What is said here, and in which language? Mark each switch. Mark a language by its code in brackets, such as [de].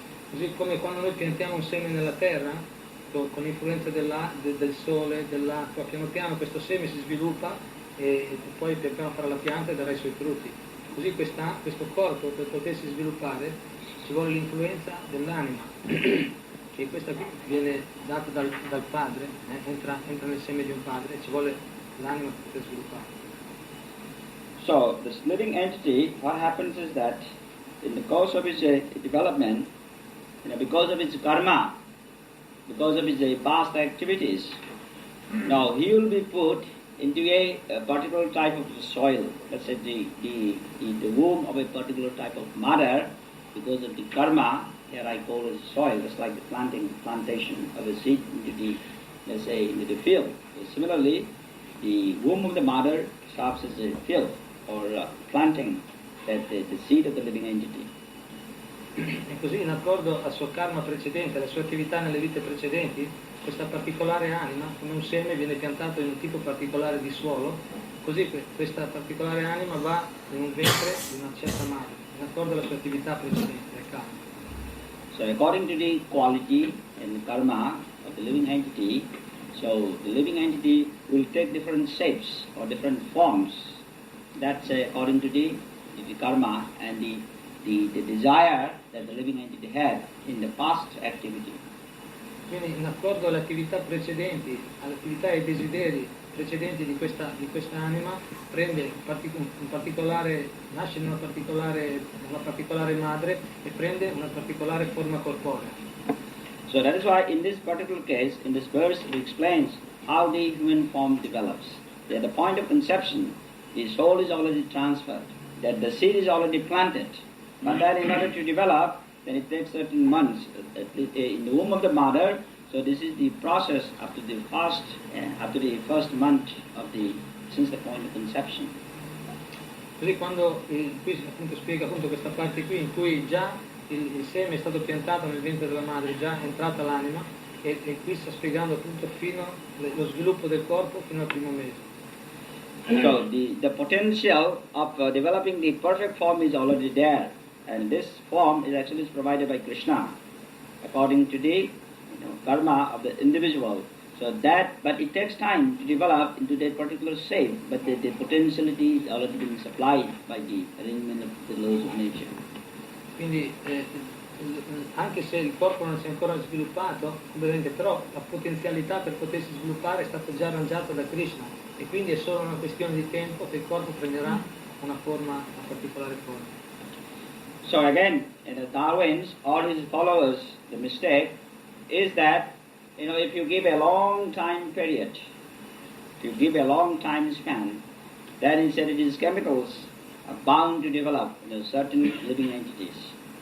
[it] Così come quando noi piantiamo un seme nella terra, con l'influenza del sole, dell'acqua, piano piano questo seme si sviluppa e poi pian piano farà la pianta e darà i suoi frutti. Così questo corpo, per potersi sviluppare, ci vuole l'influenza dell'anima, che questa qui viene data dal padre, entra nel seme di un padre e ci vuole l'anima per poter sviluppare. [en] So, this living entity, what happens is that in the course of its development, because of its karma, because of his past activities, now he will be put into a particular type of soil. Let's say the womb of a particular type of mother, because of the karma. Here I call it soil, just like the plantation of a seed into the, let's say, into the field. So similarly, the womb of the mother serves as a field or planting the seed of the living entity. [it] E così, in accordo al suo karma precedente, alle sue attività nelle vite precedenti, questa particolare anima, come un seme, viene piantato in un tipo particolare di suolo, così questa particolare anima va in un ventre di una certa madre, in accordo alla sua attività precedente, al karma. [en] So according to the quality and the karma of the living entity, so the living entity will take different shapes or different forms. That's according to the karma and the desire that the living entity had in the past activity. [it] Quindi in accordo alle attività precedenti, alle attività e ai desideri precedenti di questa anima, prende un particolare, nasce in una particolare madre e prende una particolare forma corporea. [en] So that is why in this particular case, in this verse, it explains how the human form develops. At the point of conception, the soul is already transferred, that the seed is already planted. But then in order to develop, then it takes certain months in the womb of the mother. So this is the process up to the first month since the point of conception. [it] Così quando qui appunto spiega appunto questa parte qui in cui già il seme è stato piantato nel ventre della madre, già è entrata l'anima e qui sta spiegando appunto fino lo sviluppo del corpo fino al primo mese. [en] So the potential of developing the perfect form is already there. And this form is actually provided by Krishna, according to the karma of the individual. So but it takes time to develop into that particular shape. But the potentiality is already being supplied by the arrangement of the laws of nature. [it] Quindi anche se il corpo non si è ancora sviluppato, però la potenzialità per potersi sviluppare è stata già arrangiata da Krishna e quindi è solo una questione di tempo che il corpo prenderà una forma, una particolare forma. [en] So again, in the Darwin's, all his followers, the mistake is that, if you give a long time period, if you give a long time span, then he said these chemicals are bound to develop certain living entities.